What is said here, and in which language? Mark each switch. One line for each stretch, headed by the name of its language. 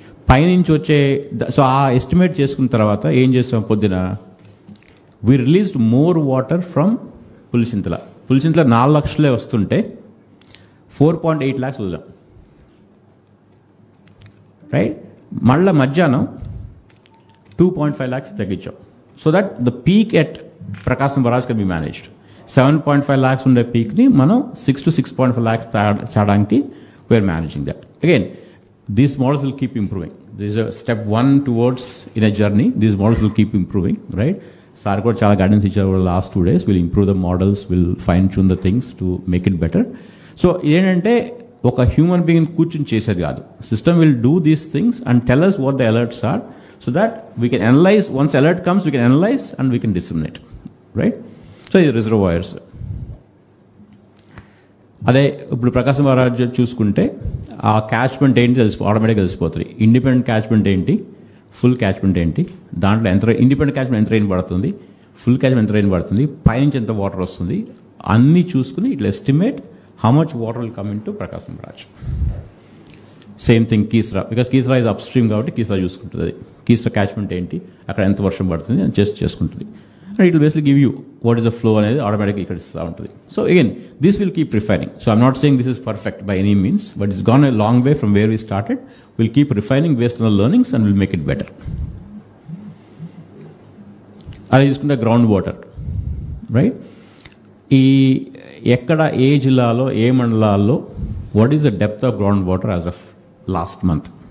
Telugu: పైనుంచి వచ్చే సో ఆ ఎస్టిమేట్ చేసుకున్న తర్వాత ఏం చేస్తాం, పొద్దున
English: we released more water from
Telugu: Pulichintala 4 లక్షలే వస్తుంటే 4.8 lakhs వదిలాం, రైట్. మళ్ళీ మధ్యాహ్నం 2.5 lakhs తగ్గించాం.
English: So that the peak at Prakasam barrage can be managed. 7.5 lakhs
Telugu: ఉండే పీక్ని మనం
English: 6 to 6.5 lakhs
Telugu: చేయడానికి
English: We are managing that. Again these models will keep improving. This is a step 1 towards in a journey. These models will keep improving, right?
Telugu: Sir ko chala guidance icharu
English: over the last 2 days. We'll improve the models, we'll fine tune the things to make it better.
Telugu: So ఏంటంటే ఒక human being కూర్చుని చేసేది కాదు.
English: System will do these things and tell us what the alerts are so that we can analyze. Once alert comes, we can analyze and we can disseminate, right? So the reservoirs.
Telugu: అదే ఇప్పుడు ప్రకాశం barrage చూసుకుంటే ఆ catchment ఏంటి ఆటోమేటిక్గా తెలిసిపోతుంది. Independent catchment ఏంటి, full catchment ఏంటి, దాంట్లో ఎంత ఇండిపెండెంట్ క్యాచ్మెంట్ ఎంత రెయిన్ పడుతుంది, ఫుల్ క్యాచ్మెంట్ ఎంత రెయిన్ పడుతుంది, పైనుంచి ఎంత వాటర్ వస్తుంది, అన్నీ చూసుకుని ఇట్లా
English: estimate how much water will come into
Telugu: Prakasam barrage. Same thing Keesara,
English: because Keesara is upstream
Telugu: కాబట్టి కీస్రా చూసుకుంటుంది. కీస్రా క్యాచ్మెంట్ ఏంటి, అక్కడ ఎంత వర్షం పడుతుంది అని చేసుకుంటుంది.
English: And it will basically give you what is the flow
Telugu: అనేది ఆటోమేటిక్గా ఇక్కడ ఇస్తూ ఉంటుంది.
English: So again this will keep refining. So I'm not saying this is perfect by any means, but it's gone a long way from where we started. Will keep refining based on the learnings and will make it better.
Telugu: అలా చూసుకుంటే ground water, right. ఈ ఎక్కడ ఏ జిల్లాలో ఏ మండలాల్లో
English: What is the depth of ground water as of last month.